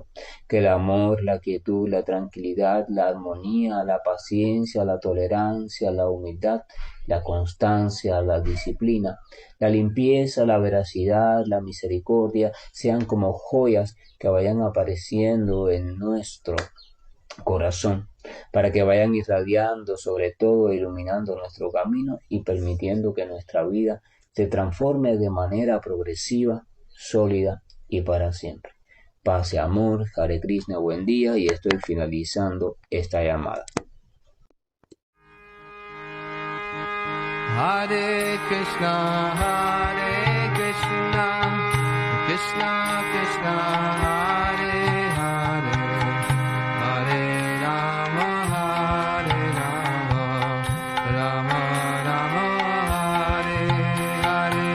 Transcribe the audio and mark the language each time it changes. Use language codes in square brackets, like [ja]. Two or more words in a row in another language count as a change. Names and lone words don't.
[es] Que el amor, la quietud, la tranquilidad, la armonía, la paciencia, la tolerancia, la humildad, la constancia, la disciplina, la limpieza, la veracidad, la misericordia, sean como joyas que vayan apareciendo en nuestro corazón, para que vayan irradiando, sobre todo iluminando nuestro camino y permitiendo que nuestra vida se transforme de manera progresiva, sólida y para siempre. Paz y amor, Hare Krishna, buen día y estoy finalizando esta llamada. [sa] Hare Krishna, Krishna Krishna, Hare Hare, Hare Rama, Rama Rama, Hare Hare.